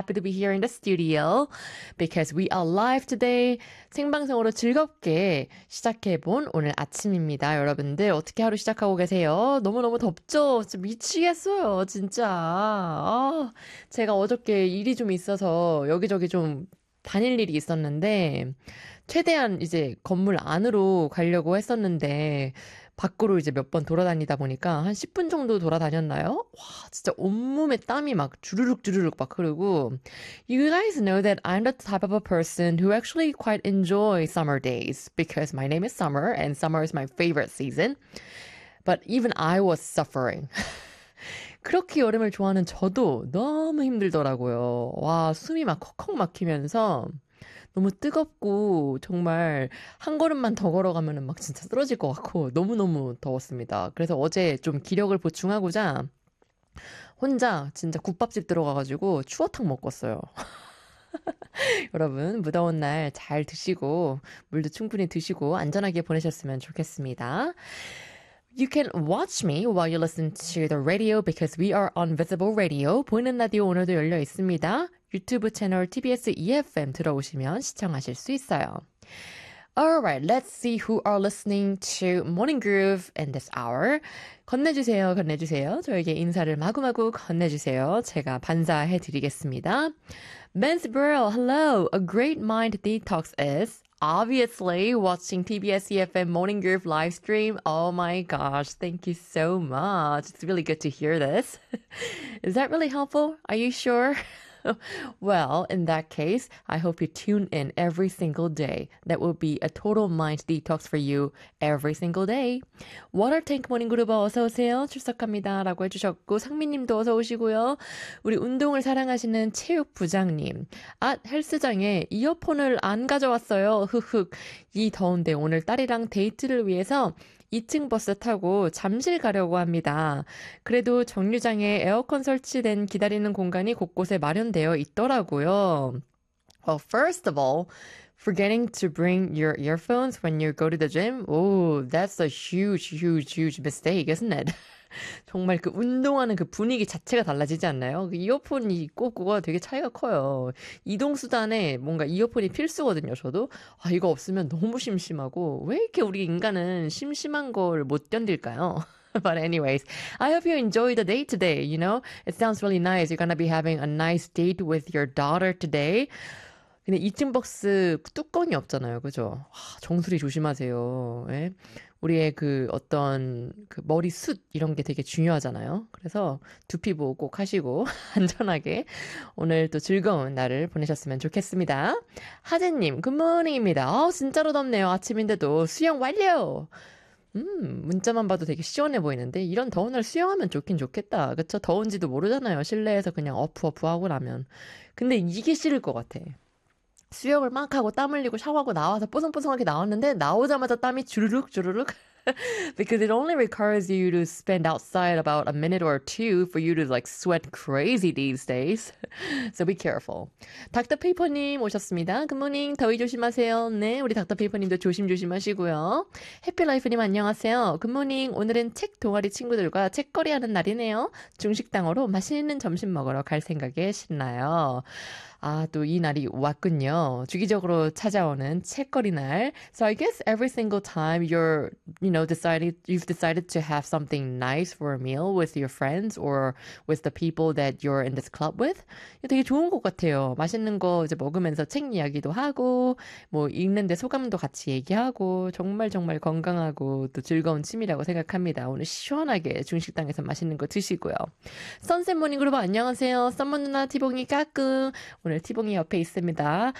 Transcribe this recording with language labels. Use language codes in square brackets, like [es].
[en] happy to be here in the studio because we are live today. [ko] 생방송으로 즐겁게 시작해본 오늘 아침입니다. 여러분들, 어떻게 하루 시작하고 계세요? 너무너무 덥죠? 미치겠어요, 진짜. 아, 제가 어저께 일이 좀 있어서 여기저기 좀 다닐 일이 있었는데, 최대한 이제 건물 안으로 가려고 했었는데, 밖으로 이제 몇번 돌아다니다 보니까 한 10분 정도 돌아다녔나요? 와, 진짜 온몸에 땀이 막 주르륵 주르륵 막 흐르고. [en] You guys know that I'm the type of a person who actually quite enjoy summer days because my name is Summer and summer is my favorite season. But even I was suffering. [ko] 그렇게 여름을 좋아하는 저도 너무 힘들더라고요. 와, 숨이 막 콕콕 막히면서 너무 뜨겁고, 정말, 한 걸음만 더 걸어가면은 막 진짜 쓰러질 것 같고, 너무너무 더웠습니다. 그래서 어제 좀 기력을 보충하고자, 혼자 진짜 국밥집 들어가가지고 추어탕 먹었어요. 여러분, 무더운 날잘 드시고, 물도 충분히 드시고, 안전하게 보내셨으면 좋겠습니다. [en] You can watch me while you listen to the radio because we are on visible radio. [ko] 보이는 라디오 오늘도 열려 있습니다. 유튜브 채널 TBS EFM 들어오시면 시청하실 수 있어요. [en] Alright, let's see who are listening to Morning Groove in this hour. [ko] 건네주세요, 건네주세요. 저에게 인사를 마구마구 건네주세요. 제가 반사해 드리겠습니다. [en] Ben's Burrell, hello. A great mind detox is obviously watching TBS EFM Morning Groove live stream. Oh my gosh, thank you so much. It's really good to hear this. Is that really helpful? Are you sure? Well, in that case, I hope you tune in every single day. That will be a total mind detox for you every single day. [ko] Water Tank Morning Group, 어서 오세요. 출석합니다. 라고 해주셨고, 상민님도 어서 오시고요. 우리 운동을 사랑하시는 체육 부장님. 아, 헬스장에 이어폰을 안 가져왔어요. 흑흑. 이 더운데 오늘 딸이랑 데이트를 위해서 2층 버스 타고 잠실 가려고 합니다. 그래도 정류장에 에어컨 설치된 기다리는 공간이 곳곳에 마련되어 있더라고요. [en] Well, first of all, forgetting to bring your earphones when you go to the gym. Oh, that's a huge, huge, huge mistake, isn't it? [ko] 정말 그 운동하는 그 분위기 자체가 달라지지 않나요? 그 이어폰이 있고 그거 되게 차이가 커요. 이동수단에 뭔가 이어폰이 필수거든요, 저도. 아, 이거 없으면 너무 심심하고. 왜 이렇게 우리 인간은 심심한 걸못 견딜까요? [en] But anyways, I hope you enjoy the day today, you know? It sounds really nice. You're gonna be having a nice date with your daughter today. [ko] 근데 2층 버스 뚜껑이 없잖아요, 그죠? 와, 정수리 조심하세요. 예? 우리의 그 어떤 그 머리숱 이런 게 되게 중요하잖아요. 그래서 두피 보호 꼭 하시고 안전하게 오늘 또 즐거운 날을 보내셨으면 좋겠습니다. 하재님, 굿모닝입니다. 아, 진짜로 덥네요. 아침인데도 수영 완료! 문자만 봐도 되게 시원해 보이는데 이런 더운 날 수영하면 좋긴 좋겠다. 그쵸? 더운지도 모르잖아요. 실내에서 그냥 어프어프 하고 나면. 근데 이게 싫을 것 같아. 수영을 막 하고 땀 흘리고 샤워하고 나와서 뽀송뽀송하게 나왔는데 나오자마자 땀이 주르륵 주르륵. [en] Because it only requires you to spend outside about a minute or two for you to like sweat crazy these days. So be careful. [ko] 닥터 페이퍼님 오셨습니다. 굿모닝. 더위 조심하세요. 네, 우리 닥터 페이퍼님도 조심조심 하시고요. 해피라이프님 안녕하세요. 굿모닝. 오늘은 책 동아리 친구들과 책거리 하는 날이네요. 중식당으로 맛있는 점심 먹으러 갈 생각에 신나요. 아, 또이 날이 왔군요. 주기적으로 찾아오는 책거리 날. [en] So I guess every single time you've decided to have something nice for a meal with your friends or with the people that you're in this club with. [ko] 되게 좋은 것 같아요. 맛있는 거 이제 먹으면서 책 이야기도 하고, 뭐 읽는데 소감도 같이 얘기하고, 정말 정말 건강하고 또 즐거운 취미라고 생각합니다. 오늘 시원하게 중식당에서 맛있는 거 드시고요. 선샘 모닝그룹 안녕하세요. 썸머 누나 티봉이 까꿍. 오늘 티봉이 옆에 있습니다.